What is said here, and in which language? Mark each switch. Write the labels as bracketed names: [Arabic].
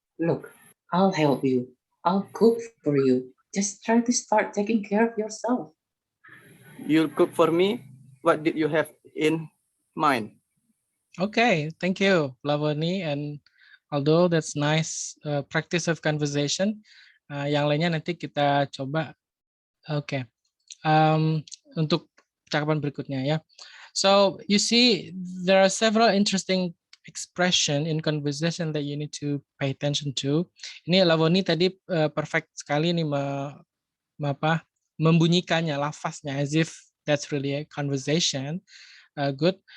[English] Look, I'll help you. I'll cook for you. Just try to start taking care of yourself. You'll cook for me? What did you have in mind? Okay, thank you, Lavoni and Aldo. That's nice practice of conversation. [Indonesian] Yang lainnya nanti kita coba. Oke, untuk percakapan berikutnya ya. [English] So you see, there are several interesting expression in conversation that you need to pay attention to. [Indonesian] Ini Lavoni tadi perfect sekali nih membunyikannya, lafaznya, [English] as if that's really a conversation. Good.